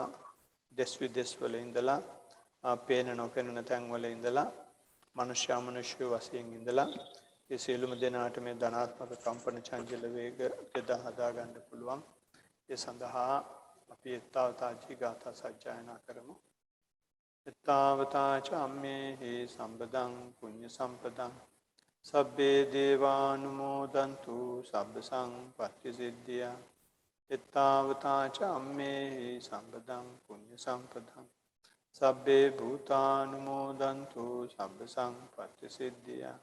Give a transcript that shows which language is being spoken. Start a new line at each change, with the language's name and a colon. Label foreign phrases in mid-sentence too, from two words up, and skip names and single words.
Sinhala: දෙස් විදෙස් වල ඉඳලා පේන නොපෙනෙන තැන් වල ඉඳලා මනුෂ්‍ය වශයෙන් ඉඳලා ඒ සියලුම දෙනාට මේ ධනාත්මක කම්පන චංචල වේග යොදා හදා ගන්න පුළුවන්. ඒ සඳහා අපි
Pali: ඊතාවතා ජීගාථා
Sinhala: සජ්ජායනා කරමු.
Pali: ඊතාවතා චම්මේහි සම්පදං පුඤ්ඤ සම්පදං සබ්බේ දේවානුමෝදන්තු සබ්බ සංපත්ති සිද්ධියා. ඊතාවතා චම්මේහි සම්පදං පුඤ්ඤ සම්පදං සබ්බේ භූතානුමෝදන්තු සබ්බ සංපත්ති සිද්ධියා.